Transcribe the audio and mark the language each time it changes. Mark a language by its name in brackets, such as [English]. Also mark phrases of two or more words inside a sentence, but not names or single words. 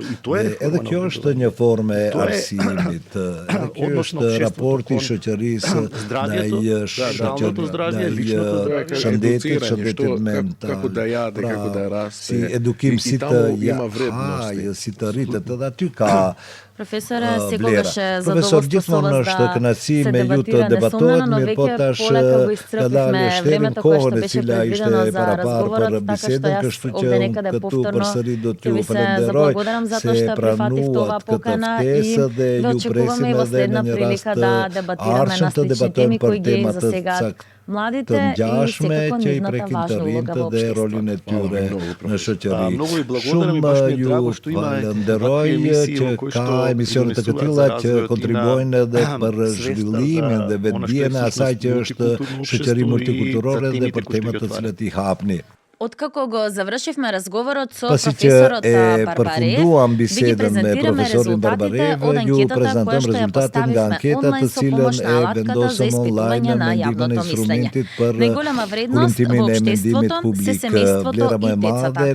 [Albanian] Edhe kjo është një formë e arsimit. Edhe kjo është raporti i shoqërisë ndaj shëndetit mental. Si edukim, si të jahaj, si të rritet, edhe aty ka Profesore, [Macedonian] сикогаш е Професор, [Albanian] gjithmonë është kënaqësi me ju të debatohet, mirë po tash ka dalë shtetin kohën e cila ishte paraparë për bisedën, kështu që këtu përsëri do t'ju falenderoj se pranuat këtë ftesë dhe ju presim edhe në një rast ardhshëm të debatojmë për tema të saktë të ngjashme që i prekin të rinjtë dhe rolin e tyre në shoqëri. Shumë ju falenderoj që ka emisione të këtilla që kontribuojnë edhe për zhvillimin dhe vetdijen e asaj që është shoqëri multikulturore dhe për temat të cilat i hapni. [Macedonian] Откако го завршивме разговорот со професорот Барбарев, ви ги презентираме резултатите од анкетата која што ја поставивме онлайн со помош на алатката за испитување на јавното мислење. Најголема вредност во општеството се семејството и децата.